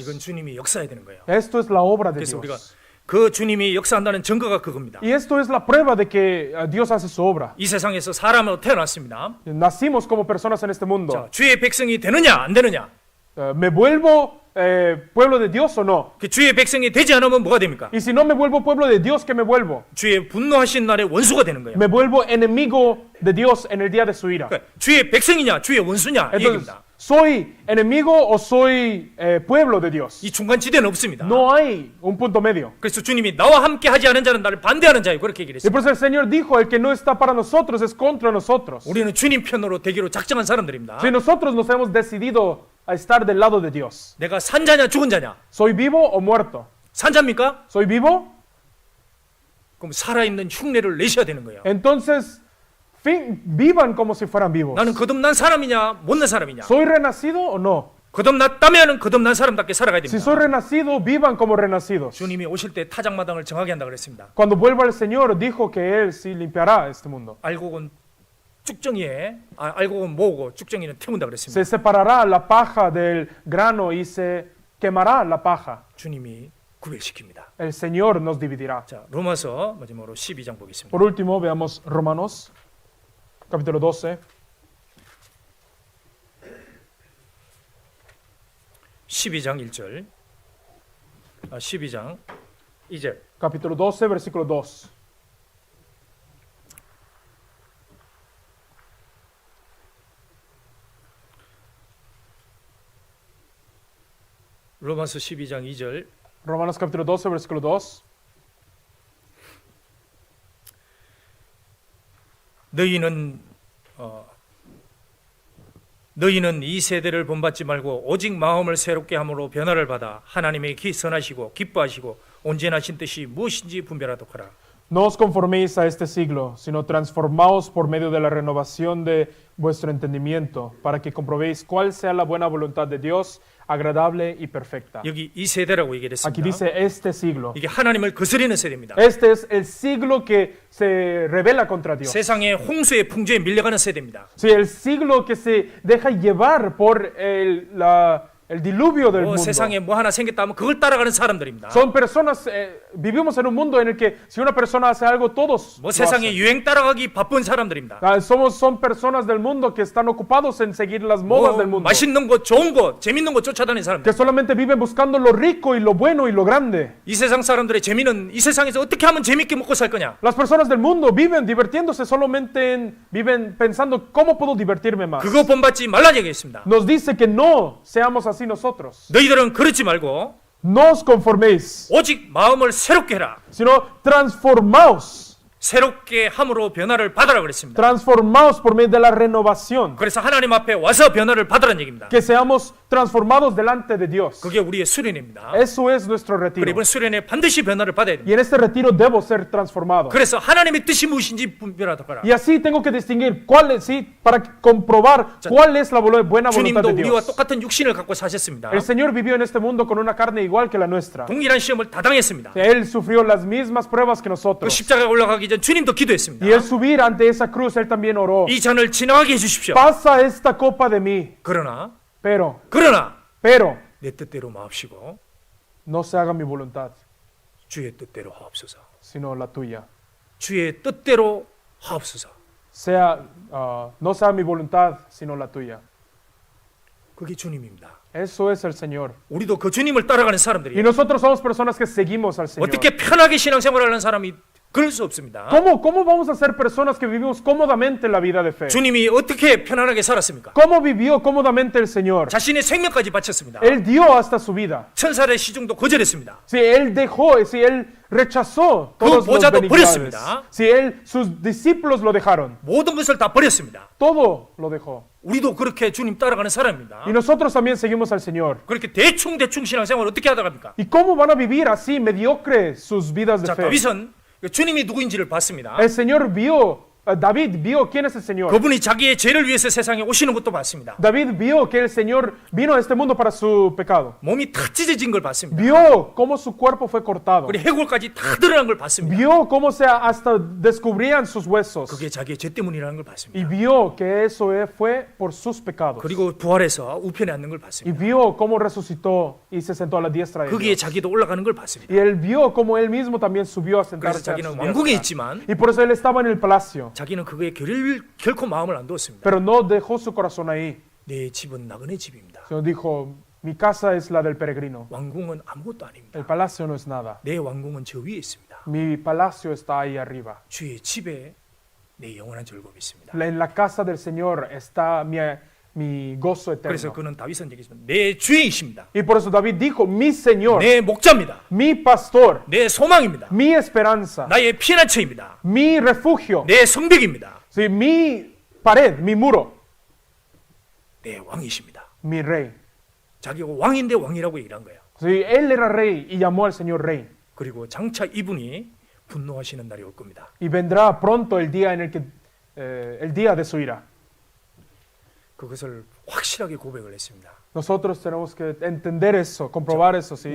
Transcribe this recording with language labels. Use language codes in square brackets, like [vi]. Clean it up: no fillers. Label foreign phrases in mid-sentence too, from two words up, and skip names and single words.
[ko] 이건 주님이 역사해야 되는 거예요. [es] Esto es la obra de [ko] 그래서 우리가 [es] Dios. [ko] 그 주님이 역사한다는 증거가 그겁니다. [es] Y esto es la prueba de que Dios hace su obra. [ko] 이 세상에서 사람으로 태어났습니다. [es] Nacimos como personas en este mundo. [ko] 자, 주의 백성이 되느냐 안 되느냐? [es] ¿Me vuelvo pueblo de Dios o no? [ko] 그 주의 백성이 되지 않으면 뭐가 됩니까? [es] Y si no me vuelvo pueblo de Dios, ¿qué me vuelvo? [ko] 주의 분노하신 날의 원수가 되는 거예요. [es] Me vuelvo enemigo de Dios en el día de su ira. [ko] 그러니까 주의 백성이냐 주의 원수냐 이 [es] Entonces, [ko] 얘기입니다. [es] ¿soy enemigo o soy pueblo de Dios? [ko] 이 중간 지대는 없습니다. [es] No hay un punto medio. [ko] 그래서 주님이 나와 함께 하지 않은 자는 나를 반대하는 자예요. 그렇게 얘기를 [es] Y [ko] 했습니다. [es] por eso el Señor dijo, el que no está para nosotros es contra nosotros. [ko] 우리는 주님 편으로 되기로 작정한 사람들입니다. [es] Si nosotros nos hemos decidido a estar del lado de Dios. [ko] 내가 산자냐 죽은 자냐? [es] ¿Soy vivo o muerto? [ko] 산자입니까? [es] ¿Soy vivo? [ko] 그럼 살아있는 흉내를 내셔야 되는 거예요. [es] Entonces, vivan como si fueran vivos. [ko] 나는 거듭난 사람이냐 못난 사람이냐? [es] ¿Soy renacido o no? [ko] 거듭났다면 거듭난 사람답게 살아가야 [es] Si [ko] 됩니다. [es] soy renacido, vivan como renacidos. [ko] 주님이 오실 때 타작마당을 정하게 한다 그랬습니다. [es] Cuando vuelva el Señor, dijo que Él sí limpiará este mundo. [ko] 알곡은 쭉정이에 알곡은 모으고 쭉정이는 태운다 그랬습니다. [es] Se separará la paja del grano y se quemará la paja. [ko] 주님이 구별시킵니다. [es] El Señor nos dividirá. [ko] 자, 로마서 마지막으로 12장 보겠습니다. [es] Por último, veamos Romanos, capítulo 12. [ko] 12장 1절. 12장 2절. [es] Capítulo 12, versículo 2. [ko] 로마서 12장 2절. [es] Romanos capítulo 12, versículo 2. [ko] 너희는 이 세대를 본받지 말고 오직 마음을 새롭게 함으로 변화를 받아 하나님의 선하시고 기뻐하시고 온전하신 뜻이 무엇인지 분별하도록 하라. [es] No os conforméis a este siglo, sino transformaos por medio de la renovación de vuestro entendimiento, para que comprobéis cuál sea la buena voluntad de Dios, agradable y perfecta. [ko] 여기 이 세대라고 [es] Aquí [ko] 얘기했습니다. [es] dice este siglo. [ko] 이게 하나님을 거스리는 세대입니다. [es] Este es el siglo que se rebela contra Dios. [ko] 세상의 홍수의 풍조에 밀려가는 세대입니다. [es] Sí, el siglo que se deja llevar por el diluvio del mundo. [ko] 세상에 뭐 하나 생겼다 하면 그걸 따라가는 사람들입니다. [es] Son personas, vivimos en un mundo en el que si una persona hace algo, todos [ko] 뭐 [es] lo [ko] 세상에 [es] hacen. [ko] 유행 따라가기 바쁜 사람들입니다. [es] Son personas del mundo que están ocupados en seguir las modas del mundo. [ko] 맛있는 것, 좋은 것, 재밌는 것 쫓아다니는 사람들. [es] Que solamente viven buscando lo rico y lo bueno y lo grande. [ko] 이 세상 사람들의 재미는 이 세상에서 어떻게 하면 재밌게 먹고 살 거냐. [es] Las personas del mundo viven divirtiéndose solamente viven pensando cómo puedo divertirme más. [ko] 그거 본받지 말라는 얘기했습니다. [es] Nos dice que no seamos así nosotros. [ko] 너희들은 그렇지 말고 [es] No os conforméis, [ko] 오직 마음을 새롭게 해라. [es] sino transformaos. [ko] 새롭게 함으로 변화를 받으라 그랬습니다. [es] Transformaos por medio de la renovación. [ko] 그래서 하나님 앞에 와서 변화를 받으라는 얘기입니다. [es] Que seamos transformados delante de Dios. [ko] 그게 우리의 수련입니다. [es] Eso es nuestro [ko] 그리고 [es] retiro. [ko] 이번 수련에 반드시 변화를 받아야 됩니다. [es] Y en este retiro debo ser transformado. [ko] 그래서 하나님의 뜻이 무엇인지 분별하더라. [es] Y así tengo que distinguir cuál es, sí, para comprobar cuál es la buena voluntad [ko] 주님도 [es] de [ko] 우리와 [es] Dios. [ko] 똑같은 육신을 갖고 사셨습니다. [es] El Señor vivió en este mundo con una carne igual que la nuestra. [ko] 동일한 시험을 다 당했습니다. [es] Él sufrió las mismas pruebas que [ko] 그 [es] nosotros. [ko] 십자가에 올라가기 전 주님도 기도했습니다. [es] Y al subir ante esa cruz, Él también oró. [ko] 이 잔을 지나가게 해주십시오. [es] Pasa esta copa de mí, [ko] 그러나 [es] pero [ko] 내 뜻대로 마옵시고 [es] no se haga mi voluntad, [ko] 주의 뜻대로 하옵소서. [es] sino la tuya. [ko] 주의 뜻대로 하옵소서. [es] No sea mi voluntad, sino la tuya. [ko] 그게 주님입니다. [es] Eso es el Señor. [ko] 우리도 그 주님을 따라가는 [es] Y [ko] 사람들이에요. [es] nosotros somos personas que seguimos al Señor. [ko] 어떻게 편하게 신앙생활을 하는 사람이 그럴 수 없습니다. [es] ¿Cómo vamos a ser personas que vivimos cómodamente la vida de fe? [ko] 주님이 어떻게 편안하게 살았습니까? [es] ¿Cómo vivió cómodamente el Señor? [ko] 자신의 생명까지 바쳤습니다. [es] Él dio hasta su vida. [ko] 천사의 시중도 거절했습니다. [es] Si Él dejó, si Él rechazó todos los [ko] 보좌도 [es] benignidades. [ko] 버렸습니다. [es] Si sus discípulos lo dejaron. [ko] 모든 것을 다 버렸습니다. [es] Todo lo dejó. [ko] 우리도 그렇게 주님 따라가는 사람입니다. [es] Y nosotros también seguimos al Señor. [ko] 그렇게 대충 신앙생활 어떻게 하다 갑니까? [es] ¿Y cómo van a vivir así, mediocre, sus vidas de [ko] 자, [es] fe? [ko] 다윗은 주님이 누구인지를 봤습니다. [es] El Señor David vio quién es el Señor. [ko] 그분이 자기의 죄를 위해서 세상에 오시는 것도 봤습니다. [es] David vio que el Señor vino a este mundo para su pecado. [ko] 몸이 다 찢어진 걸 봤습니다. [es] Vio cómo su cuerpo fue cortado. [ko] 그리고 해골까지 다 드러난 걸 봤습니다. [es] Vio cómo hasta descubrían sus huesos. [ko] 그게 자기의 죄 때문이라는 걸 봤습니다. [es] Y vio que eso fue por sus pecados. [ko] 그리고 부활해서 우편에 앉는 걸 [es] Y [ko] 봤습니다. [es] vio cómo resucitó y se sentó a la diestra de [ko] 거기에 [es] Dios. [ko] 자기도 올라가는 걸 봤습니다. [es] Y él vio cómo él mismo también subió a [ko] 그래서 [es] sentarse a su [ko] 자기는 왕궁에 [es] diestra. [ko] 있지만 [es] Y por eso él estaba en el palacio. [ko] 자기는 그거에 결코 마음을 안 두었습니다. [es] Pero no dejó su corazón ahí. [ko] 내 집은 나그네 집입니다. [es] Sino dijo, mi casa es la del peregrino. [ko] 왕궁은 아무것도 아닙니다. [es] El palacio no es nada. [ko] 내 왕궁은 저 위에 있습니다. [es] Mi palacio está ahí arriba. [ko] 주의 집에 내 영원한 즐거움이 있습니다. [es] En la casa del Señor está mi gozo [ko] 그래서 [es] eterno. [ko] 그는 다윗은 얘기했습니다. 내 주인이십니다. [es] Y por eso David dijo, mi Señor, [ko] 내 목자입니다. [es] mi pastor, [ko] 내 소망입니다. [es] mi esperanza, [ko] 나의 피난처입니다. [es] mi refugio, [ko] 내 성벽입니다. [es] sí, mi pared, mi muro, [ko] 내 왕이십니다. [es] mi rey. [ko] 자기가 왕인데 왕이라고 얘기한 거예요. [es] Sí, él era rey y llamó al Señor rey. [ko] 그리고 장차 이분이 분노하시는 날이 올 겁니다. [es] Y vendrá pronto el día en el que el día de su ira. [ko] 그것을 확실하게 고백을 했습니다. [es] Nosotros tenemos que entender eso, comprobar eso, sí.